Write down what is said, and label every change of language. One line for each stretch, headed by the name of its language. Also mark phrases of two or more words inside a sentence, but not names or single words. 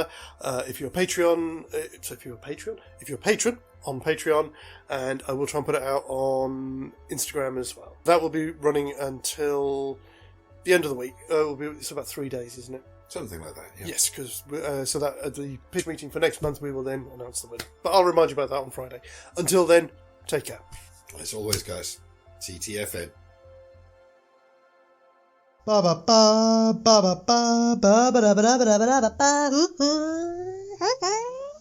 English: If you're a patron on Patreon, and I will try and put it out on Instagram as well. That will be running until the end of the week. It's about 3 days, isn't it? Something like that, yeah. Yes, because so that at the pitch meeting for next month, we will then announce the winner. But I'll remind you about that on Friday. Until then, take care. As always, guys, TTFN. Ba ba ba ba ba ba ba ba ba ba ba ba ba ba.